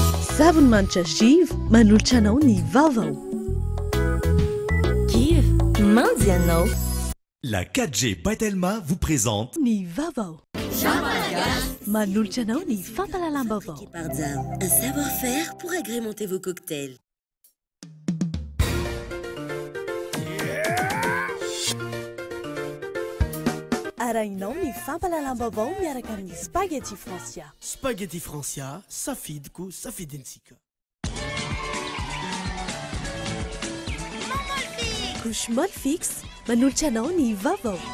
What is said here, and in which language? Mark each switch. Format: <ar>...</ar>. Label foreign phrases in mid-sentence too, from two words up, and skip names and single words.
<mg>Zava-manitra Giv manolotra anao ny vaovao. Giv, mandy ianao.</mg> <fr>La 4G Batelma vous présente</fr> <mg>Ny vaovao. Manolotra anao ny fampalalam-baovao.</mg> <fr>Pardam, un savoir-faire pour agrémenter vos cocktails.</fr> <mg>Arahinao ny fampalalam-baovao miaraka amin'ny spaghetti Francia. Spaghetti Francia, safidiko, safidintsika.</mg> <fr>Couche molle fixe,</fr> <mg>manolotra anao ny vaovao.</mg>